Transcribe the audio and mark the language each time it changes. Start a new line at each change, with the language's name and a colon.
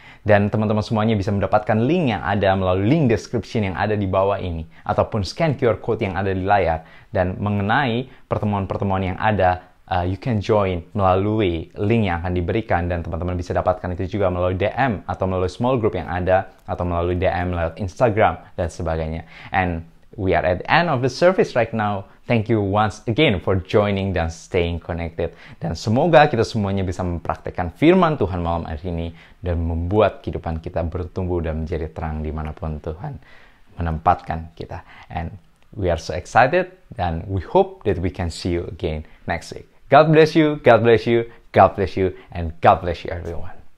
Indonesian: Dan teman-teman semuanya bisa mendapatkan link yang ada melalui link description yang ada di bawah ini, ataupun scan QR code yang ada di layar. Dan mengenai pertemuan-pertemuan yang ada
English: you can join
Indonesian: melalui link yang akan diberikan, dan teman-teman bisa dapatkan itu juga melalui DM atau melalui small group yang ada, atau melalui DM lewat Instagram dan sebagainya.
English: And we are at the end of the service right now. Thank you once again for joining dan staying connected.
Indonesian: Dan semoga kita semuanya bisa mempraktekkan firman Tuhan malam hari ini dan membuat kehidupan kita bertumbuh dan menjadi terang dimanapun Tuhan menempatkan kita.
English: And we are so excited, and we hope that we can see you again next week. God bless you, God bless you, God bless you, and God bless you everyone.